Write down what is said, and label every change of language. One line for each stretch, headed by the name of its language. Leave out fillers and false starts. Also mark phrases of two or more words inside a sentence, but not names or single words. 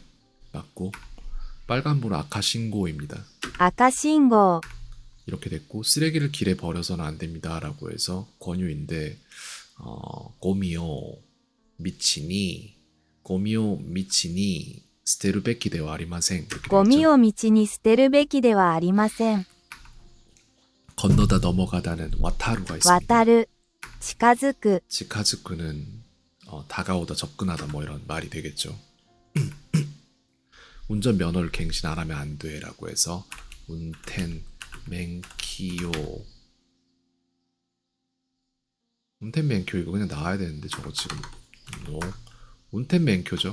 Korean: 맞고 빨간불 아카신고입니다.
Japanese: 赤信号
Korean: 이렇게 됐고 쓰레기를 길에 버려서는 안 됩니다 라고 해서 권유인데
Japanese: ゴミを道に捨てるべきではありません
Korean: 이렇게
Japanese: ゴミ
Korean: 되겠죠.
Japanese: を道に捨てるべきではありません。
Korean: 건너다 넘어가다는 와타루가 있습니다.
Japanese: 渡る、近づく、
Korean: 치카즈쿠는 다가오다 접근하다 뭐 이런 말이 되겠죠. 운전면허를 갱신 안 하면 안 돼라고 해서
Japanese: 運転免許
Korean: 이거 그냥 나와야 되는데 저거 지금 운텐 맹큐죠.